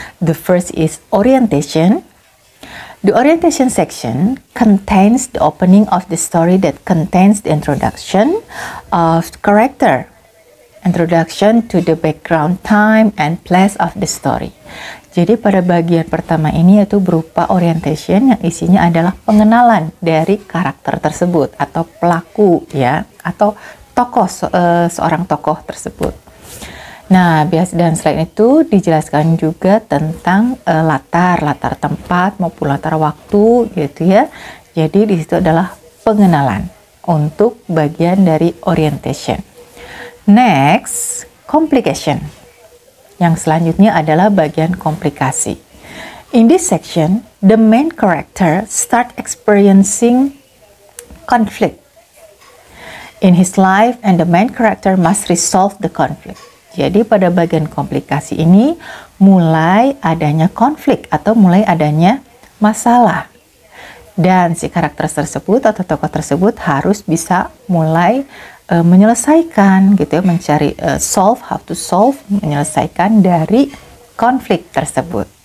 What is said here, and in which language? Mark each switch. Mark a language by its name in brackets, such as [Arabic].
[English] The first is orientation. The orientation section contains the opening of the story that contains the introduction of the character, introduction to the background, time, and place of the story. [Indonesian] Jadi pada bagian pertama ini yaitu berupa orientation yang isinya adalah pengenalan dari karakter tersebut atau pelaku ya atau tokoh seorang tokoh tersebut. Nah, dan selain itu dijelaskan juga tentang latar tempat maupun latar waktu gitu ya. Jadi di situ adalah pengenalan untuk bagian dari orientation. [English] Next, complication. [Indonesian] Yang selanjutnya adalah bagian komplikasi. [English] In this section, the main character start experiencing conflict in his life and the main character must resolve the conflict. [Indonesian] Jadi pada bagian komplikasi ini mulai adanya konflik atau mulai adanya masalah. Dan si karakter tersebut atau tokoh tersebut harus bisa mulai menyelesaikan gitu ya, mencari [English] how to solve, [Indonesian] menyelesaikan dari konflik tersebut.